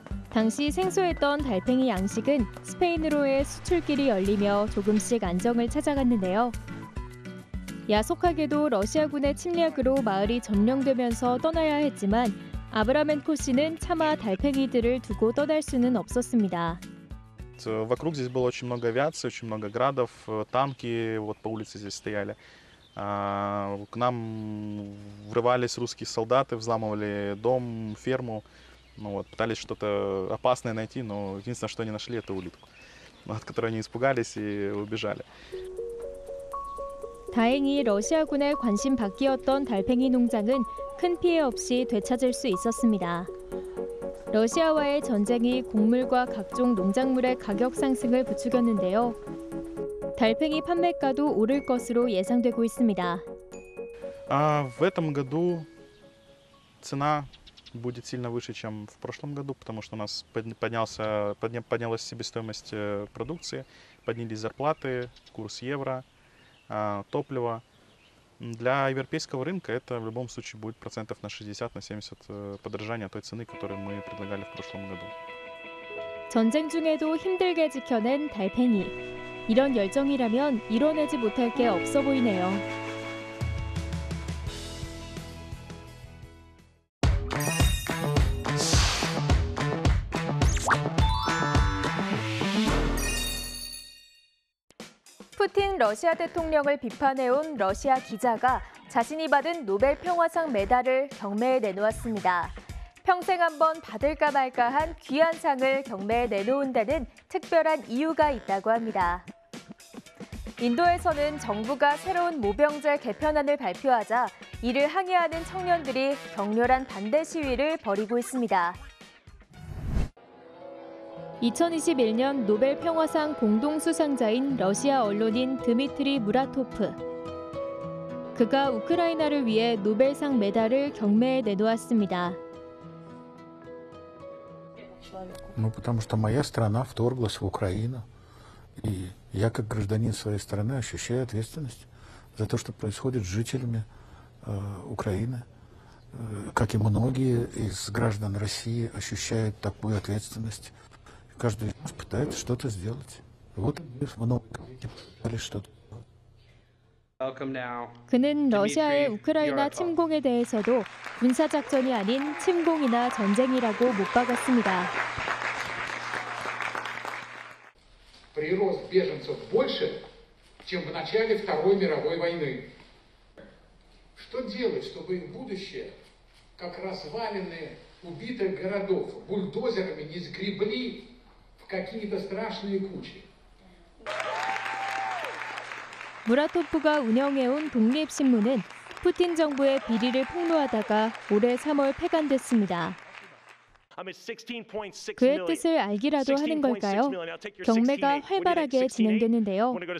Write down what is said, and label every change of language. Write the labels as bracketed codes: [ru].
[ko] 당시 생소했던 달팽이 양식은 스페인으로의 수출길이 열리며 조금씩 안정을 찾아갔는데요. 야속하게도 러시아군의 침략으로 마을이 점령되면서 떠나야 했지만 아브라멘코 씨는 차마 달팽이들을 두고 떠날 수는 없었습니다. [ru] Вокруг здесь было очень много авиации, очень много градов, танки вот по улице здесь стояли. К нам врывались русские солдаты, взламывали дом, ферму. Ну вот, пытались что-то опасное найти, но единственное, что они нашли, это улитку, от которой они испугались и убежали. [ko] 다행히 러시아군의 관심 밖이었던 달팽이 농장은 큰 피해 없이 되찾을 수 있었습니다. 러시아와의 전쟁이 곡물과 각종 농작물의 가격 상승을 부추겼는데요. 달팽이 판매가도 오를 것으로 예상되고 있습니다. [ru] В этом году цена будет сильно выше, чем в прошлом году, потому что у нас поднялась себестоимость продукции, поднялись зарплаты, курс евро, топливо. Для европейского рынка это в любом случае будет процентов на 60-70 подорожания той цены, которую мы предлагали в прошлом году. [ko] 전쟁 중에도 힘들게 지켜낸 달팽이. 이런 열정이라면 이뤄내지 못할 게 없어 보이네요. 푸틴 러시아 대통령을 비판해온 러시아 기자가 자신이 받은 노벨 평화상 메달을 경매에 내놓았습니다. 평생 한번 받을까 말까한 귀한 상을 경매에 내놓은 데는 특별한 이유가 있다고 합니다. 인도에서는 정부가 새로운 모병제 개편안을 발표하자 이를 항의하는 청년들이 격렬한 반대 시위를 벌이고 있습니다. 2021년 노벨 평화상 공동 수상자인 러시아 언론인 드미트리 무라토프. 그가 우크라이나를 위해 노벨상 메달을 경매에 내놓았습니다. [ru] Потому что моя страна вторглась в Украину, и я, как гражданин своей страны, ощущаю ответственность за то, что происходит с жителями Украины, как и многие из граждан России ощущают такую ответственность. Каждый из нас пытается что-то сделать. Вот много пытались что-то. [ko] 그는 러시아의 우크라이나 침공에 대해서도 군사작전이 아닌 침공이나 전쟁이라고 못 박았습니다. [ru] Прирост беженцев больше, чем в начале Второй мировой войны. Что делать, чтобы их будущее, как развалины убитых городов, бульдозерами не сгребли в какие-то страшные кучи? [ko] 무라토프가 운영해온 독립신문은 푸틴 정부의 비리를 폭로하다가 올해 3월 폐간됐습니다. 그의 뜻을 알기라도 하는 걸까요? 경매가 활발하게 진행되는데요.